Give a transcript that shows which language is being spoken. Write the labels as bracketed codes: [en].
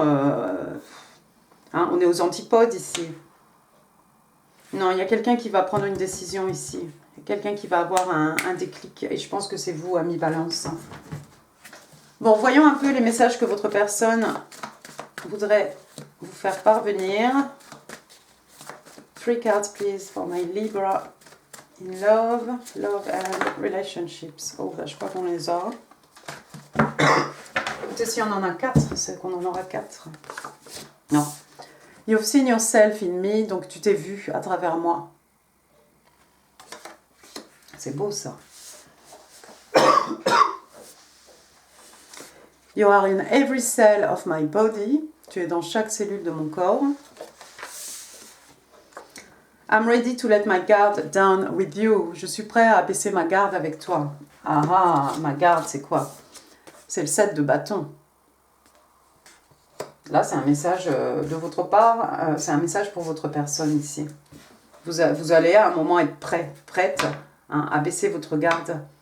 [fr] hein, on est aux antipodes ici. Non, il y a quelqu'un qui va prendre une décision ici. Quelqu'un qui va avoir un déclic. Et je pense que c'est vous, ami Balance. Bon, voyons un peu les messages que votre personne voudrait vous faire parvenir. [en] 3 cards, please, for my Libra. In love and relationships. [fr] Oh, je crois qu'on les a. Peut-être si on en a 4, c'est qu'on en aura 4. Non. [en] You've seen yourself in me, [fr] donc tu t'es vu à travers moi. C'est beau ça. [en] You are in every cell of my body. [fr] Tu es dans chaque cellule de mon corps. [en] I'm ready to let my guard down with you. [fr] Je suis prêt à baisser ma garde avec toi. Ah, ma garde, c'est quoi? C'est le 7 de bâton. Là, c'est un message de votre part. C'est un message pour votre personne ici. Vous allez à un moment être prête, hein, à baisser votre garde.